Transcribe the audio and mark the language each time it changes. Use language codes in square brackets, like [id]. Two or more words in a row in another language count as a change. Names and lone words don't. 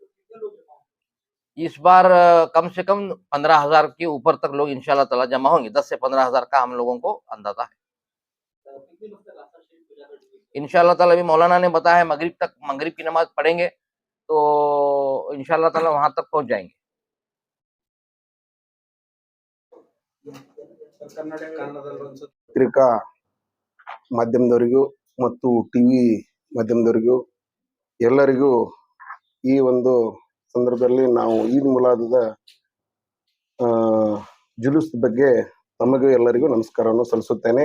[hi] इस बार कम से कम 15,000 के ऊपर तक लोग [ar] إن شاء الله تعالى [hi] जमा होंगे। 10 से 15,000 का हम लोगों को अंदाजा है। [ar] إن شاء الله تعالى [hi] अभी मौलाना ने बताया है मगरिब की नमाज पढ़ेंगे तो [ar] إن شاء الله تعالى [hi] वहां तक पहुंच जाएंगे। [kn] ಪತ್ರಿಕಾ ಮಾಧ್ಯಮದವರಿಗೂ ಮತ್ತು ಟಿವಿ ಮಾಧ್ಯಮದವರಿಗೂ ಎಲ್ಲರಿಗೂ ಈ ಒಂದು ಸಂದರ್ಭದಲ್ಲಿ ನಾವು ಈದ್ ಮಿಲಾದದ ಜುಲೂಸ್ ಬಗ್ಗೆ ತಮಗೂ ಎಲ್ಲರಿಗೂ ನಮಸ್ಕಾರವನ್ನು ಸಲ್ಲಿಸುತ್ತೇನೆ.